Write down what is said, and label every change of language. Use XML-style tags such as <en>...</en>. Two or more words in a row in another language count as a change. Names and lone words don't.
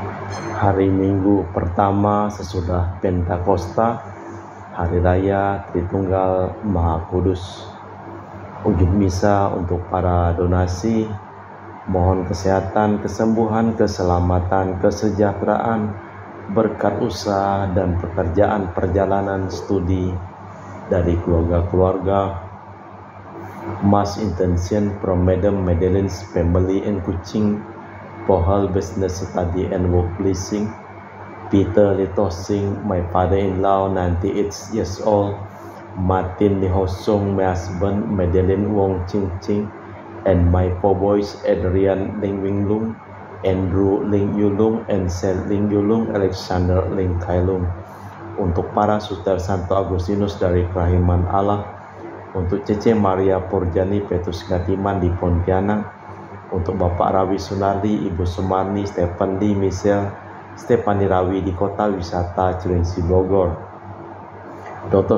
<id>Hari Minggu pertama sesudah Pentakosta, Hari Raya Tritunggal Maha Kudus. Ujung misa untuk para donasi, mohon kesehatan, kesembuhan, keselamatan, kesejahteraan, berkat usaha dan pekerjaan perjalanan studi dari keluarga-keluarga.</id> <en>Mass intention from Madam Madeleine's family in Kuching for her business study and work pleasing. Peter Litosing, my father-in-law, 98 years old. Martin Li Hosong, my husband, Madeleine Wong Ching Ching, and my four boys, Adrian Ling Wing Lung, Andrew Ling Yulung, and Sel Ling Yulung, Alexander Ling Kailung.</en> <id>Untuk para suster Santo Agustinus dari Kerahiman Allah, untuk Cece Maria Porjani Petrus Gatiman di Pontianak, untuk Bapak Rawi Sunardi, Ibu Sumarni, Stephen Lee, Michelle, Stefani Rawi di Kota Wisata Cilengsi Bogor, Dr.</id>